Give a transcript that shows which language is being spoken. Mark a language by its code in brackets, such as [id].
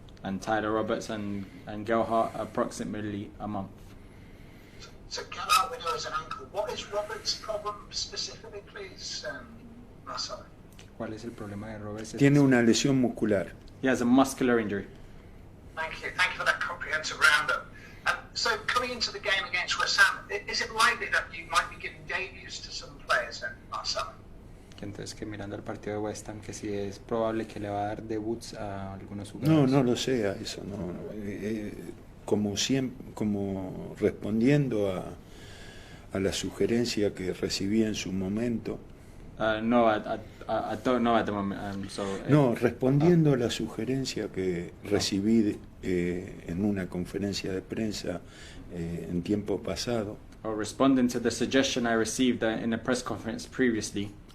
[en] And Tyler Roberts and Gelhardt approximately a month. So Gelhardt, we know, is an ankle. What is Roberts' problem specifically, please, Marcelo? [es] ¿Cuál es el problema de Roberts? Tiene una lesión muscular. [en] He has a muscular injury. Thank you for that comprehensive roundup. So coming into the game against West Ham, is it likely that you might be giving debuts to some players then, Marcelo? [es] Entonces, que mirando el partido de West Ham, que sí es probable que le va a dar debuts a algunos jugadores. No lo sé, a eso no. Como siempre, como respondiendo a la sugerencia que recibí en su momento. [en] No, I don't know at the moment. [es] Respondiendo a la sugerencia que recibí en una conferencia de prensa en tiempo pasado. [en] Responding to the suggestion I received in a press conference previously.